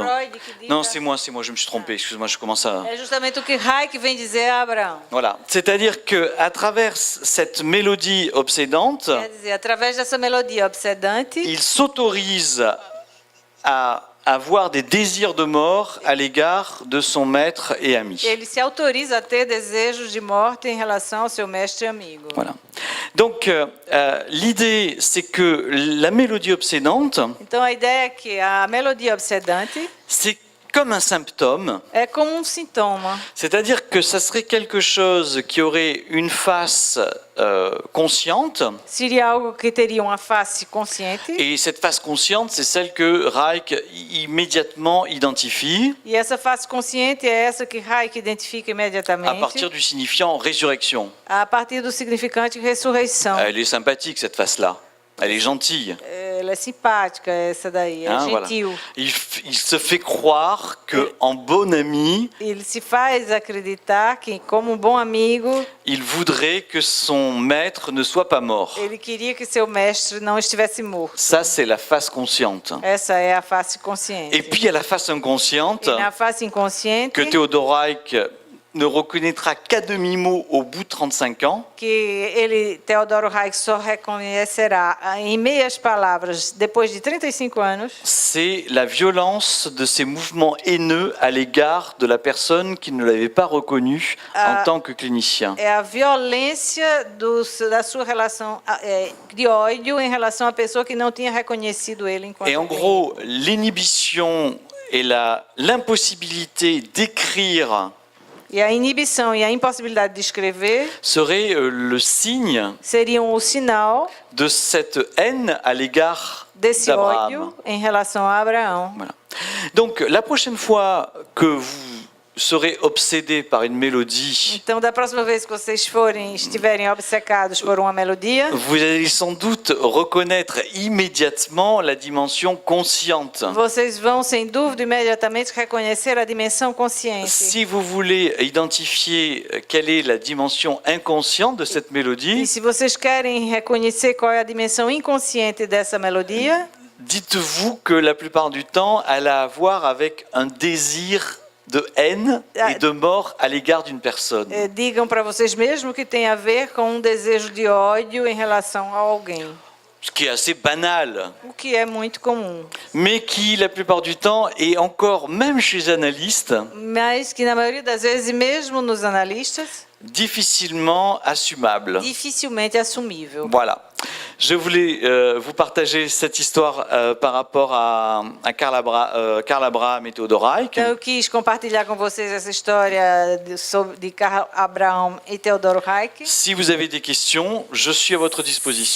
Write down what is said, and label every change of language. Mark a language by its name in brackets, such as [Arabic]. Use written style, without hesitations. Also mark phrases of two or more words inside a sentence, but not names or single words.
[Portuguese] Freud que diz [French] Non, a- c'est moi, je me suis trompé. Excuse-moi, je commence à... [Portuguese] É justamente o que Hayek vem dizer a Abraão. [French] Voilà. C'est-à-dire qu'à travers cette mélodie obsédante, [Portuguese] Quer dizer, através dessa melodia obsedante, [French] il s'autorise à avoir des désirs de mort à l'égard de son maître et ami. [Portuguese] ele se autoriza a ter desejos de morte em relação ao seu mestre e amigo. [French] Voilà. Donc, l'idée, c'est que la mélodie obsédante, [Portuguese] Então a ideia é que a melodia obsedante [French] c'est comme un symptôme, [Portuguese] é como sintoma. [French] c'est-à-dire que ça serait quelque chose qui aurait une face consciente, [Portuguese] Seria algo que teria uma face consciente. [French] et cette face consciente, c'est celle que Reich immédiatement identifie [Portuguese] E essa face consciente é essa que Reich identifica [French] à [Portuguese] imediatamente [French] partir du signifiant résurrection. [Portuguese] a partir do significante ressurreição. [French] Elle est sympathique, cette face-là. Elle est gentille. [Portuguese] Ela é simpática, essa daí, é [French] Hein, voilà. [Portuguese] gentil. [French] Il se fait croire que, en bon ami, [Portuguese] Ele se faz acreditar que, como bom amigo, [French] il voudrait que son maître ne soit pas mort. [Portuguese] ele queria que seu mestre não estivesse morto. [French] Ça, c'est la face consciente. [Portuguese] Essa é a face consciente. [French] Et puis, il y a la face inconsciente [Portuguese] E na face inconsciente, [French] que Theodor Reich ne reconnaîtra qu'à demi-mot au bout de 35 ans. [Portuguese] que ele, Teodoro Reich, só reconhecerá em meias palavras depois de 35 anos, [French] C'est la violence de ces mouvements haineux à l'égard de la personne qui ne l'avait pas reconnu en tant que clinicien. [Portuguese] é a violência da sua relação de ódio em relação à pessoa que não tinha reconhecido ele enquanto [French] Et en [Portuguese] clínico. [French] gros, l'inhibition et l'impossibilité d'écrire [Portuguese] E a inibição e a impossibilidade de escrever [French] serait le signe [Portuguese] seriam o sinal [French] de cette haine à l'égard [Portuguese] desse [French] d'Abraham. [Portuguese] ódio em relação a Abraão. [French] Voilà. Donc, la prochaine fois que vous serez obsédé par une mélodie, [Portuguese] Então, da próxima vez que vocês estiverem obcecados por uma melodia, [French] vous allez sans doute reconnaître immédiatement la dimension consciente. [Portuguese] vocês vão, sem dúvida, imediatamente reconhecer a dimensão consciente. [French] Si vous voulez identifier quelle est la dimension inconsciente de cette [Portuguese] E [French] mélodie, [Portuguese] se vocês querem reconhecer qual é a dimensão inconsciente dessa melodia, [French] dites-vous que la plupart du temps, elle a à voir avec un désir de haine et de mort à l'égard d'une personne. [Portuguese] digam para vocês mesmos que tem a ver com um desejo de ódio em relação a alguém. [French] Ce qui est assez banal, [Portuguese] O que é muito comum, [French] mais qui, la plupart du temps, et encore même chez les analystes, [Portuguese] mas que na maioria das vezes, mesmo nos analistas, [French] difficilement assumable. [Portuguese] dificilmente é assumível. [French] Voilà. Je voulais vous partager cette histoire par rapport à Karl Abraham et Theodor Reich. [Portuguese] Então, eu quis compartilhar com vocês essa história de Karl Abraham e Teodoro Reich. [French] Si vous avez des questions, je suis à votre [Portuguese] Se [French] disposition.